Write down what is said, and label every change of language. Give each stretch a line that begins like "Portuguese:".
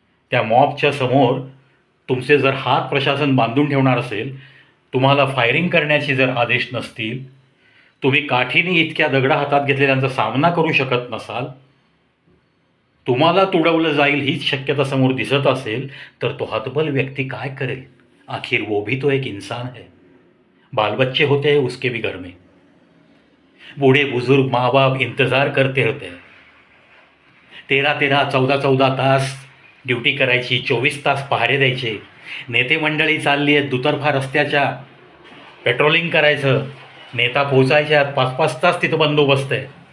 Marathi: त्या मॉबच्या समोर तुमचे जर हात प्रशासन बांधून ठेवणार असेल, तुम्हाला फायरिंग करण्याचे जर आदेश नसतील, तुम्ही काठीने इतक्या दगडा हातात घेतलेल्यांचा सामना करू शकत नसाल, तुम्हाला तुडवलं जाईल हीच शक्यता समोर दिसत असेल तर तो हतबल व्यक्ति काय करेल?
Hindi: आखिर वो भी तो एक इंसान है. बाल बच्चे होते हैं उसके भी घर में. बूढ़े बुजुर्ग माँ बाप इंतजार करते होते हैं.
Marathi: 13-13, 14-14 तास ड्युटी करायची, 24 तास पहारे द्यायचे. नेते मंडळी चालली आहेत दुतर्फा रस्त्याच्या, पेट्रोलिंग करायचं. नेता पोचायच्या 5-5 तास तिथं बंदोबस्त आहे.